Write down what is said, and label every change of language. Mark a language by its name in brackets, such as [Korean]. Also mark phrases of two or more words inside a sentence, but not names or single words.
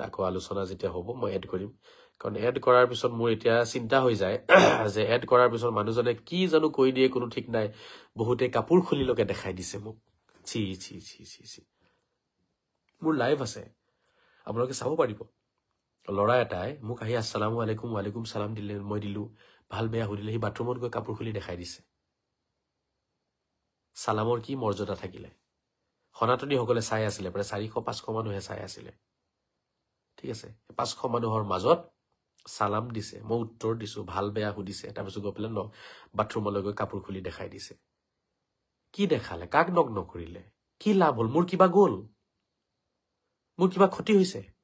[Assamese] আকৌ আলোচনা যেতিয়া হ'ব মই এড কৰিম কাৰণ এড কৰাৰ পিছত মোৰ এতিয়া চিন্তা হৈ যায় যে এড কৰাৰ পিছত মানুহজনে কি জানো কৈ দিয়ে কোনো ঠিক নাই বহুতে কাপোৰ খুলিলকে দেখাই দিছে মোক ছি ছি ছি ছি ছি মোৰ লাইভ আছে আপোনালোকে চাব পাৰিব লৰা এটাই মোক আহি [Arabic] السلام عليكم وعليكم السلام [Assamese] দিলে মই দিলো ভাল বেয়া সুধিলে সি বাথৰুমত গৈ কাপোৰ খুলি দেখাই দিছে সালামৰ কি মৰ্যাদা থাকিলে সনাতনী সকলে চাই আছিলে প্ৰায় 400-500 মানুহে চাই আছিলে ঠিক আছে 500 মানুহৰ মাজত সালাম দিছে মই উত্তৰ দিছো ভাল বেয়া সুধিছে তাৰপিছত গৈ পেলাই বাথৰুমলৈ গৈ কাপোৰ খুলি দেখাই দিছে কি দেখালে কাক নগ্ন কৰিলে কি লাভ হল মোৰ কিবা গ'ল মোৰ কিবা ক্ষতি হৈছে